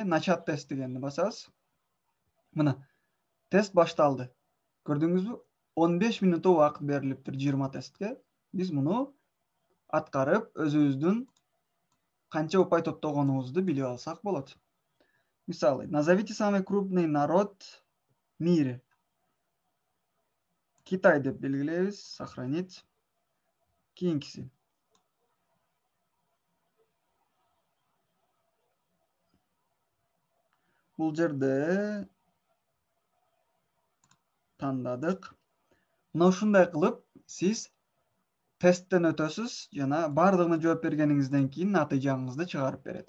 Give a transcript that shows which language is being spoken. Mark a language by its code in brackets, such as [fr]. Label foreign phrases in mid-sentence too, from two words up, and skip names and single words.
[ru] Начат тест [ky] дегенди басасыз. Мына, тест башталды. Көрдүңүзбү? 15 минут убакыт берилиптир 20 тестке. Биз муну аткарып, өзүбүздүн канча упай топтогонубузду билип алсак болот. Мисалы, [ru] назовите самый крупный народ в мире. [ky] Китай деп белгилейбиз, сохранить. Кийинкиси. Бул жерде тандадык. Мына ушундай кылып сиз тесттен өтөсүз жана бардыгына жооп бергениңизден кийин натыйжаңызды чыгарып берет.